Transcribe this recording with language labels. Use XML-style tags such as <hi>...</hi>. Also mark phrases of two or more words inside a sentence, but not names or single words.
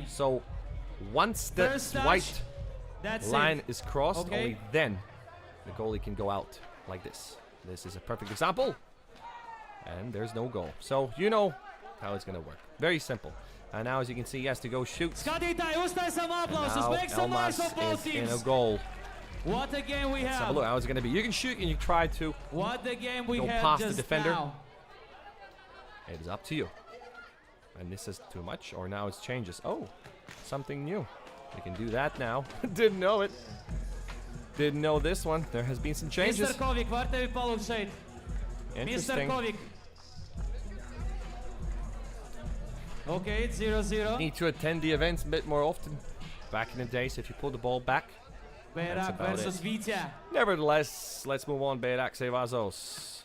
<en>So once the First touch, white that's line it. is crossed, Okay. only then the goalie can go out like this. This is a perfect example. And there's no goal. So you know how it's going to work. Very simple. And now, as you can see, he has to go shoot.</en> <lv>Skatītāji, uztais some aplausus.</lv> <en>Now Make some noise Elmas for both is in a teams. goal. What a game we Let's have a have. look how it's going to be. You can shoot and you try to. What a game we Go have past the just defender. now. It is up to you. And this is too much, or now it changes. Oh, something new. We can do that now. Didn't know it. Didn't know this one. There has been some changes. Mr.</en> <lv>Kovik, var tevi palūgt šeit.</lv> <en>Mr. Interesting. Kovik. Okay, it's 0-0. Need to attend the events a bit more often. Back in the days, if you pull the ball back. Bērak about versus Vītja. Nevertheless, let's move on. Bērak Sevazos.</en>